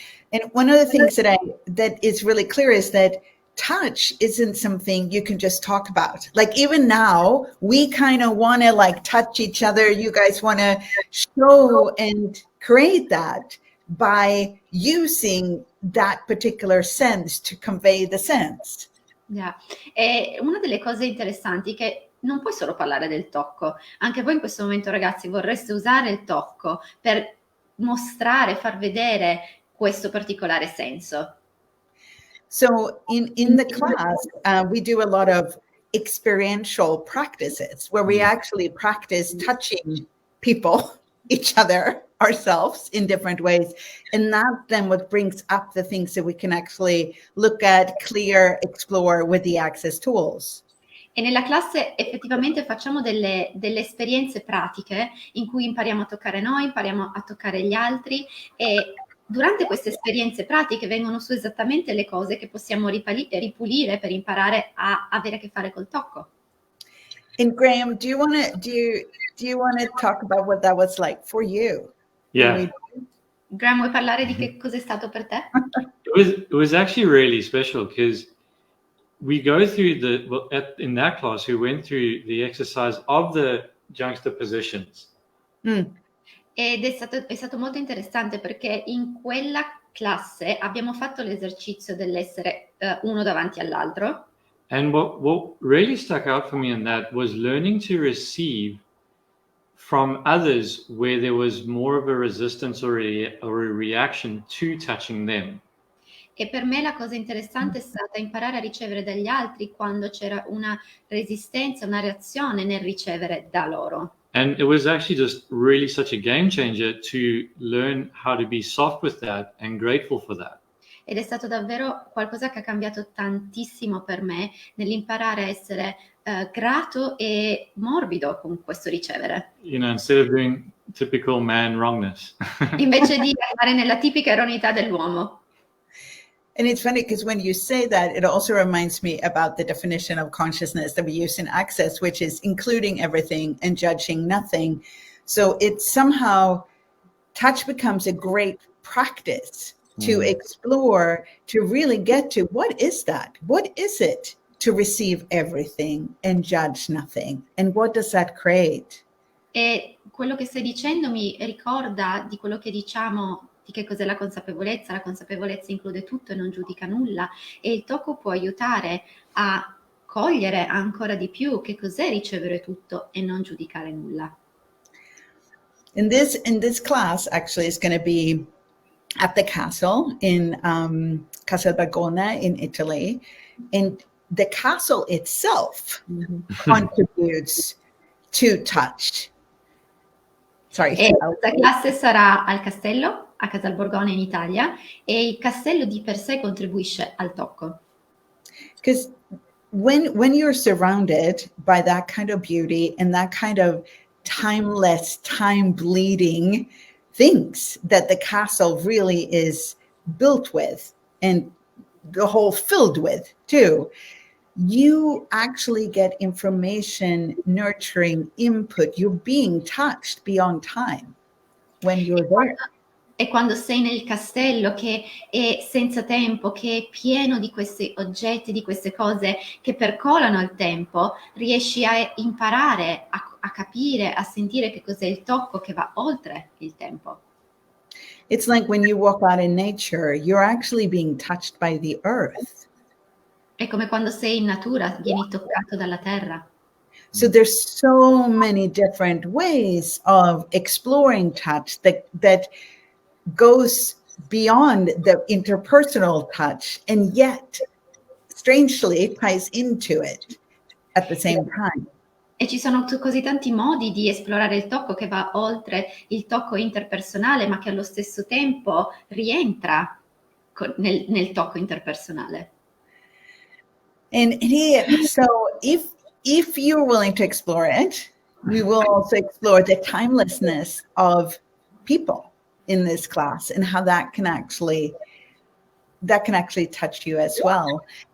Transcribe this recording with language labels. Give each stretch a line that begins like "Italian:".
English: And one of the things that is really clear is that touch isn't something you can just talk about. Like even now, we kind of want to like touch each other. You guys want to show and create that by using that particular sense to convey the sense. Yeah.
Italian: E una delle cose interessanti è che non puoi solo parlare del tocco. Anche voi in questo momento, ragazzi, vorreste usare il tocco per mostrare, far vedere questo particolare senso.
English: So in the class, we do a lot of experiential practices where we actually practice touching people, each other, ourselves in different ways. And that's then what brings up the things that we can actually look at, clear, explore with the Access tools.
Italian: E nella classe effettivamente facciamo delle esperienze pratiche in cui impariamo a toccare noi, impariamo a toccare gli altri, e durante queste esperienze pratiche vengono su esattamente le cose che possiamo ripulire per imparare a avere a che fare col tocco.
English: And Graeme, do you want to talk about what that was like for you? Yeah.
Italian: Graeme, vuoi parlare di che cos'è stato per te?
English: It was actually really special because we go through in that class we went through the exercise of the juxtapositions.
Italian: Ed è stato molto interessante perché in quella classe abbiamo fatto l'esercizio dell'essere uno davanti all'altro.
English: And what really stuck out for me in that was learning to receive from others where there was more of a resistance or a reaction to touching them.
Italian: E per me la cosa interessante è stata imparare a ricevere dagli altri quando c'era una resistenza, una reazione nel ricevere da loro.
English: And it was actually just really such a game changer to learn how to be soft with that and grateful for that.
Italian: Ed è stato davvero qualcosa che ha cambiato tantissimo per me nell'imparare a essere grato e morbido con questo ricevere.
English: You know, instead of doing typical man wrongness.
Italian: Invece di andare nella tipica erroneità dell'uomo.
English: And it's funny because when you say that, it also reminds me about the definition of consciousness that we use in Access, which is including everything and judging nothing. So it's somehow, touch becomes a great practice to explore, to really get to what is that? What is it to receive everything and judge nothing? And what does that create?
Italian: E quello che stai dicendo mi ricorda di quello che diciamo di che cos'è la consapevolezza. La consapevolezza include tutto e non giudica nulla, e il tocco può aiutare a cogliere ancora di più che cos'è ricevere tutto e non giudicare nulla.
English: In this class actually is going to be at the castle in Casalborgone in Italy, and the castle itself contributes to touch. Sorry.
Italian: La classe sarà al castello a Casalborgone in Italia, e il castello di per sé contribuisce al tocco.
English: Because when you're surrounded by that kind of beauty and that kind of timeless, time-bleeding things that the castle really is built with, and the whole filled with too, you actually get information, nurturing input. You're being touched beyond time when you're there.
Italian: E quando sei nel castello che è senza tempo, che è pieno di questi oggetti, di queste cose che percolano il tempo, riesci a imparare, a capire, a sentire che cos'è il tocco che va oltre il tempo.
English: It's like when you walk out in nature, you're actually being touched by the earth.
Italian: È come quando sei in natura, vieni toccato dalla terra.
English: So there's so many different ways of exploring touch that goes beyond the interpersonal touch, and yet strangely it ties into it at the same time.
Italian: E ci sono così tanti modi di esplorare il tocco che va oltre il tocco interpersonale, ma che allo stesso tempo rientra nel tocco interpersonale.
English: And so if you're willing to explore it, we will also explore the timelessness of people in this class and how that can actually touch you as well.